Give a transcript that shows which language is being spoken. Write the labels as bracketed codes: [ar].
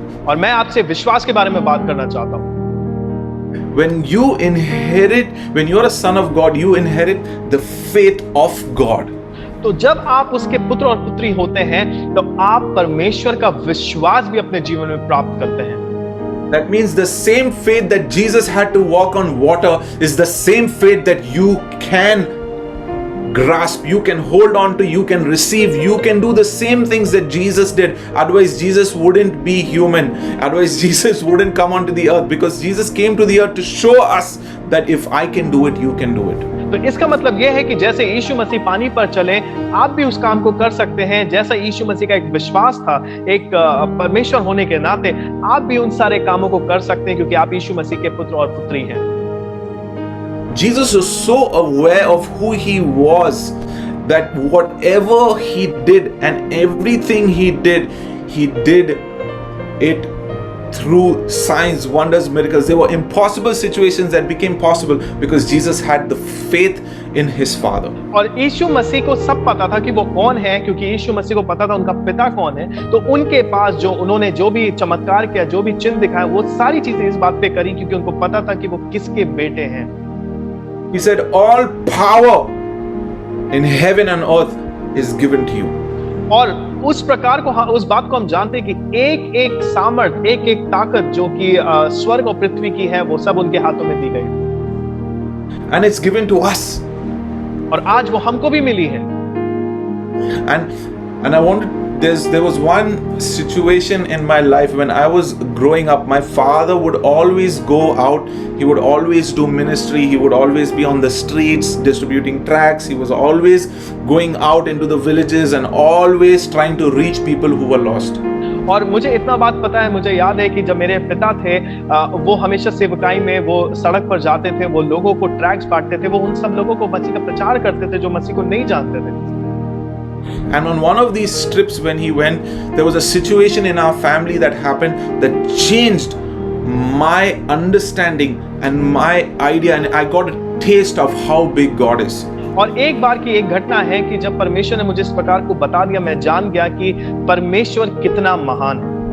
[hi] और मैं आपसे विश्वास के बारे में बात करना चाहता हूं। [en] When you inherit, when you're a son of God, you inherit the faith of God. [hi] तो जब आप उसके पुत्र और पुत्री होते हैं तो आप परमेश्वर का विश्वास भी अपने जीवन में प्राप्त करते हैं। [en] That means the same faith that Jesus had to walk on water is the same faith that you can grasp, you can hold on to, you can receive, you can do the same things that Jesus did. Otherwise Jesus wouldn't be human. Otherwise Jesus wouldn't come onto the earth, because Jesus came to the earth to show us that if I can do it, you can do it. [hi] तो इसका मतलब यह है कि जैसे यीशु मसीह पानी पर चले, आप भी उस काम को कर सकते हैं। जैसा यीशु मसीह का एक विश्वास था, एक परमेश्वर होने के नाते आप भी उन सारे कामों को कर सकते हैं, क्योंकि आप यीशु मसीह के पुत्र और पुत्री हैं। [en] Jesus was so aware of who he was that whatever he did and everything he did it through signs, wonders, miracles. There were impossible situations that became possible because Jesus had the faith in his Father. [hi] और यीशु मसीह को सब पता था कि वो कौन है, क्योंकि यीशु मसीह को पता था उनका पिता कौन है। तो उनके पास उन्होंने जो भी चमत्कार किया, जो भी चिन्ह दिखाया, वो सारी चीजें इस बात पे करी क्योंकि उनको पता था कि वो किसके बेटे हैं। [en] He said, all power in heaven and earth is given to you. [hi] और उस प्रकार को, उस बात को हम जानते हैं कि एक एक सामर्थ, एक एक ताकत जो कि स्वर्ग और पृथ्वी की है, वो सब उनके हाथों में दी गई। [en] And it's given to us. [hi] और आज वो हमको भी मिली है। [en] And I wanted, there was one situation in my life when I was growing up. My father would always go out. He would always do ministry. He would always be on the streets distributing tracts. He was always going out into the villages and always trying to reach people who were lost. [hi] और मुझे इतना बात पता है, मुझे याद है कि जब मेरे पिता थे, वो हमेशा सेवकाई में वो सड़क पर जाते थे, वो लोगों को ट्रैक्ट्स बांटते थे, वो उन सब लोगों को मसीह का प्रचार करते थे जो मसीह को नहीं जानते थे। [en] And on one of these trips when he went, there was a situation in our family that happened that changed my understanding and my idea, and I got a taste of how big God is. [hi] और एक बार की एक घटना है कि जब परमेश्वर ने मुझे इस प्रकार को बता दिया, मैं जान गया कि परमेश्वर कितना महान है।